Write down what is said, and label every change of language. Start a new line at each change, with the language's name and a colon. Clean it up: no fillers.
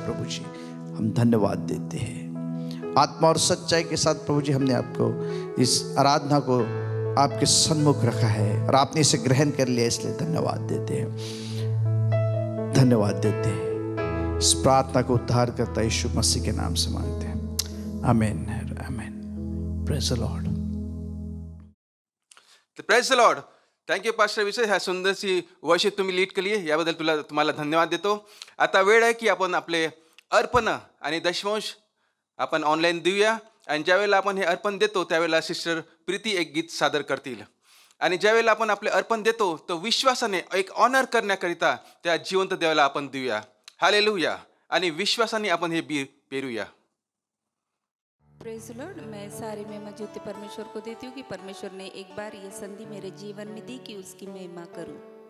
Hindi: प्रभु जी हम धन्यवाद देते हैं। आत्मा और सच्चाई के साथ प्रभु जी हमने आपको इस आराधना को आपके सन्मुख रखा है और आपने इसे ग्रहण कर लिया, इसलिए धन्यवाद देते हैं। धन्यवाद देते हैं। इस प्रार्थना को उद्धार करता यीशु मसीह के नाम से मांगते हैं, आमीन आमीन।
English: Praise the lord. Praise the lord.
Marathi: Thank you pastor विषय, ह्या सुंदरशी वर्शिप तुम्ही लीड केली आहे, याबद्दल तुम्हाला धन्यवाद देतो। आता वेळ आहे की आपण आपले अर्पण आणि दशमांश आपण ऑनलाईन देऊया। आणि ज्यावेळेला आपण हे अर्पण देतो त्यावेळेला सिस्टर प्रीती एक गीत सादर करतील। आणि ज्यावेळेला आपण आपले अर्पण देतो तो विश्वासाने एक ऑनर करण्याकरिता त्या जिवंत देवाला आपण देऊया। हालेलुया। आणि विश्वासाने आपण हे बी पेरूया।
English: Praise Lord.
Hindi: मैं सारी महिमा ज्योति परमेश्वर को देती हूँ कि परमेश्वर ने एक बार ये संधि मेरे जीवन में दी कि उसकी महिमा करूँ।